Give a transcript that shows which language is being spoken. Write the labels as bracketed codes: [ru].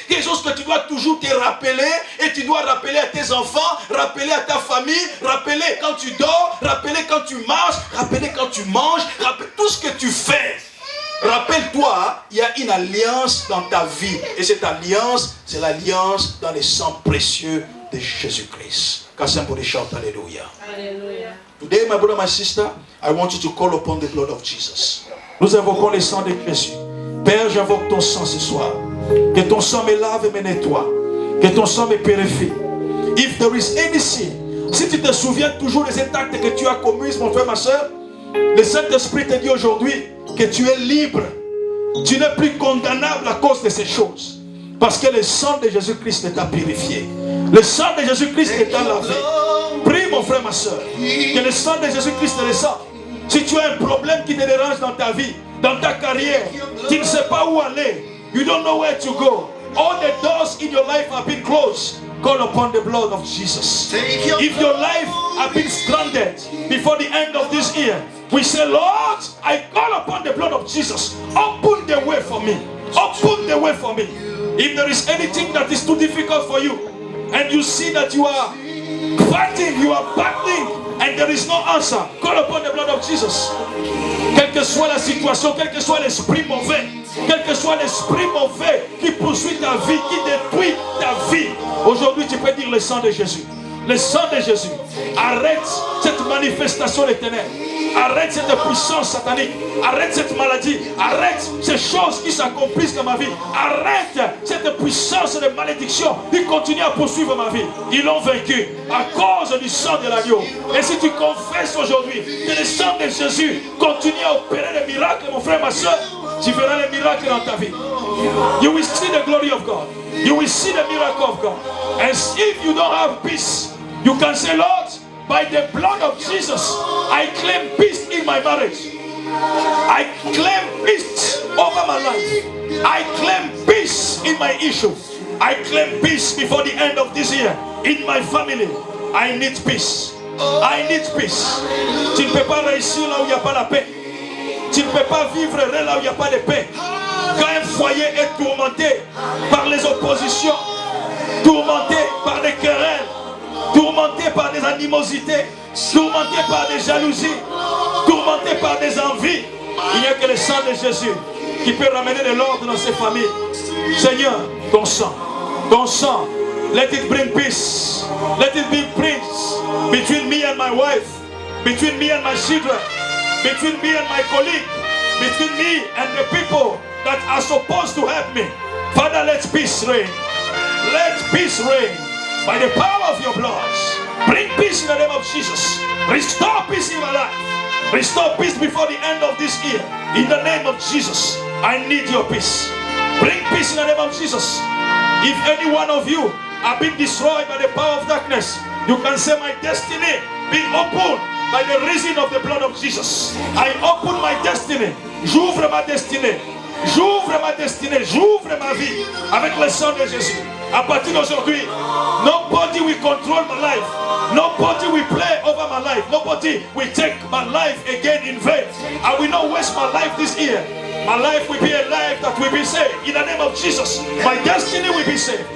[fr] Quelque chose que tu dois toujours te rappeler. Et tu dois rappeler à tes enfants, rappeler à ta famille, rappeler quand tu dors, rappeler quand tu marches, rappeler quand tu manges, rappeler tout ce que tu fais. Rappelle-toi, il y a une alliance dans ta vie. Et cette alliance, c'est l'alliance dans le sang précieux de Jésus-Christ. [en] Can somebody shout hallelujah? Hallelujah. Today, my brother, my sister, I want you to call upon the blood of Jesus. [fr] Nous invoquons le sang de Jésus. Père, j'invoque ton sang ce soir. Que ton sang me lave et me nettoie. Que ton sang me purifie. [en] If there is any sin, [fr] si tu te souviens toujours de cet acte que tu as commis, mon frère, ma soeur, le Saint-Esprit te dit aujourd'hui que tu es libre. Tu n'es plus condamnable à cause de ces choses. Parce que le sang de Jésus-Christ t'a purifié. Le sang de Jésus-Christ t'a lavé. Prie, mon frère, ma soeur, que le sang de Jésus-Christ te descende. Si tu as un problème qui te dérange dans ta vie, dans ta carrière, tu ne sais pas où aller, [en] you don't know where to go, all the doors in your life have been closed, call upon the blood of Jesus. If your life has been stranded before the end of this year, we say, Lord, I call upon the blood of Jesus. Open the way for me. Open the way for me. If there is anything that is too difficult for you, and you see that you are fighting, you are battling, and there is no answer, call upon the blood of Jesus. [fr] Quelle que soit la situation, quel que soit l'esprit mauvais, quel que soit l'esprit mauvais qui poursuit ta vie, qui détruit ta vie, aujourd'hui tu peux dire le sang de Jésus. Le sang de Jésus. Arrête cette manifestation des ténèbres. Arrête cette puissance satanique. Arrête cette maladie. Arrête ces choses qui s'accomplissent dans ma vie. Arrête cette puissance de malédiction qui continue à poursuivre ma vie. Ils l'ont vaincu à cause du sang de l'agneau. Et si tu confesses aujourd'hui que le sang de Jésus continue à opérer les miracles, mon frère, ma soeur, tu verras les miracles dans ta vie. [en] You will see the glory of God. You will see the miracle of God. And if you don't have peace, you can say, Lord, by the blood of Jesus, I claim peace in my marriage. I claim peace over my life. I claim peace in my issue. I claim peace before the end of this year in my family. I need peace. I need peace. [fr] Tu ne peux pas réussir là où il n'y a pas la paix. Tu ne peux pas vivre là où il n'y a pas de paix. Quand un foyer est tourmenté par les oppositions, tourmenté par des querelles, tourmenté par des animosités, tourmenté par des jalousies, tourmenté par des envies, il n'y a que le sang de Jésus qui peut ramener de l'ordre dans ces familles. Seigneur, ton sang, [en] let it bring peace. Let it bring peace between me and my wife, between me and my children, between me and my colleague, between me and the people that are supposed to help me. Father, let peace reign. Let peace reign by the power of your blood. Bring peace in the name of Jesus. Restore peace in my life. Restore peace before the end of this year. In the name of Jesus, I need your peace. Bring peace in the name of Jesus. If any one of you have been destroyed by the power of darkness, you can say, my destiny being opened by the reason of the blood of Jesus. I open my destiny. [fr] J'ouvre ma destinée. J'ouvre ma destinée. J'ouvre ma vie avec le sang de Jésus. À partir d'aujourd'hui, [en] nobody will control my life. Nobody will play over my life. Nobody will take my life again in vain. I will not waste my life this year. My life will be a life that will be saved. In the name of Jesus, my destiny will be saved.